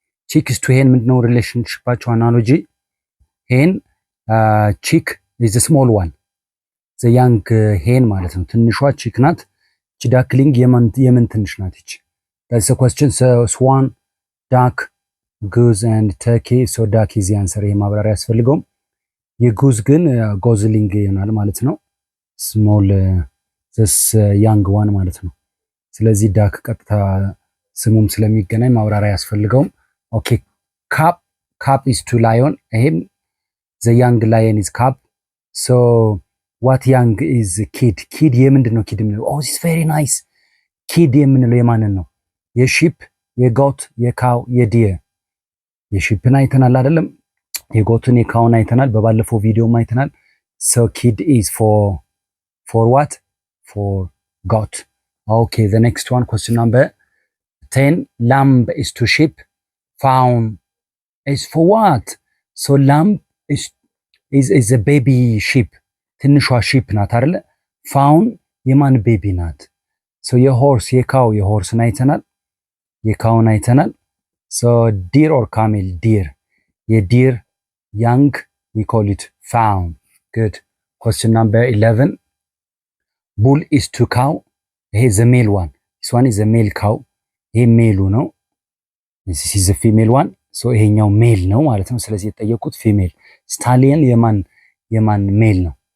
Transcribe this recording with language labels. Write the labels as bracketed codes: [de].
[en] chick is to hen [am] ምንድነው ሪሌሽንሺፓቸው? አናሎጂ [en] hen chick is the small one, the young hen [am] ማለት ነው። ትንሿ [en] chick [am] ናት። እቺ [en] duckling [am] የምን ትንሽ ናት እቺ? [en] that's the question. so swan, duck, goose and turkey. so duck is the answer። [am] ይሄ ማብራሪያ ያስፈልገውም። የጉዝ ግን ጎዝሊንግ ይሆናል ማለት ነው። ስሞል [en] this young one [am] ማለት ነው። ስለዚህ ዳክ ቀጥታ ስሙም ስለሚገናኝ ማብራሪያ ያስፈልገውም። ኦኬ ካፕ [en] is to lion። [am] ይሄም [en] the young lion is cap. so what young is kid [am] የምንድነው [en] kid [am] የምንለው? [en] oh this is very nice። kid [am] የምንለው የማንን ነው? የሺፕ፣ የጎት፣ የካው፣ የዲር። የሺፕን አይተናል አይደለም? የጎትን የካውን አይተናል፣ በባለፈው ቪዲዮም አይተናል። [en] so kid is for what? for goat. okay, the next one, question number 10 lamb is to sheep, fawn is for what? so lamb is a baby sheep። ትንሿ sheep [am] ናት አይደለ? fawn የማን ቤቢ ናት? so የሆርስ የሆርስን አይተናል፣ የካውን አይተናል። [en] so deer or camel? deer። የዲር young we call it fawn. good. question number 11 bull is to cow. ይሄ the male one. this one is a male cow። [am] ይሄ ሜሉ ነው። [en] this is the female one. [am] so ይሄኛው ሜል ነው ማለት ነው። ስለዚህ የተጠየቁት ፊሜል። stallion የማን ሜል ነው?